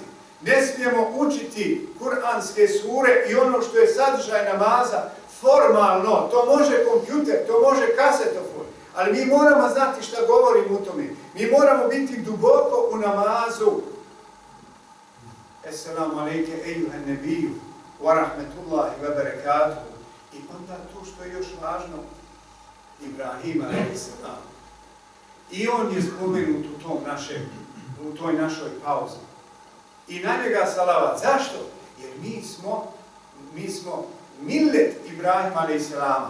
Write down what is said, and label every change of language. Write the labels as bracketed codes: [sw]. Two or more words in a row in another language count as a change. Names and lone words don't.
[bs] Ne smijemo učiti kuranske sure i ono što je sadržaj namaza formalno. To može kompjuter, to može kasetofon. Ali mi moramo znati šta govorimo u tome. Mi moramo biti duboko u namazu. [ar] السلام عليك أيها النبي ورحمة الله وبركاته. [bs] I onda to što je još važno, Ibrahim [ar] عليه السلام. [bs] I on je spomenut u toj našoj pauzi. I na njega salavat. Zašto? Jer mi smo millet Ibrahima [ar] عليه السلام.